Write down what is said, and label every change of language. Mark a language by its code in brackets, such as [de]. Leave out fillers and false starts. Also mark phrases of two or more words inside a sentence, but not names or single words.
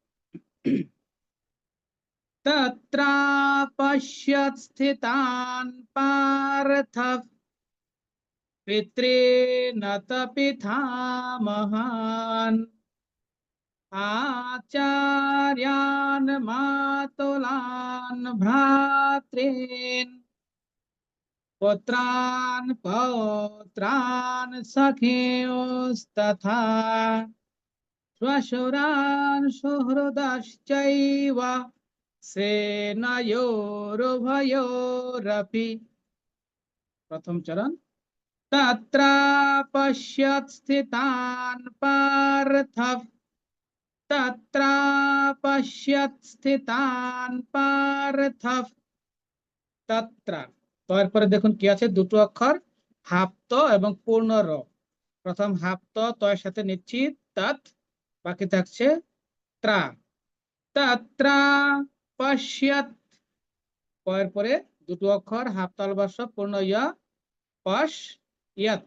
[sa] তত্র পশ্যৎ স্থিতান পার্থ পিতॄন পিতামহান আচার্যান মাতুলান ভ্রাতॄন पुत्रान् पौत्रान् सखियोस्तथा श्वशुरान् सुहृदश्चैव सेनयोरुभयोरपि। प्रथम चरण। तत्र पश्यत् स्थितान् पार्थ। तत्र पश्यत् स्थितान् पार्थ। [bn] तत्र তারপরে দেখুন কি আছে, দুটো অক্ষর হাপ্ত এবং পূর্ণ র। প্রথম হাপ্ত তয়ের সাথে নিচ্ছি তৎ, বাকি থাকছে ত্রা। [sa] তত্র পশ্যৎ, [bn] পয়ের পরে দুটো অক্ষর হাপ্তাল বর্ষ পূর্ণ ইয়া, পশ্যৎ।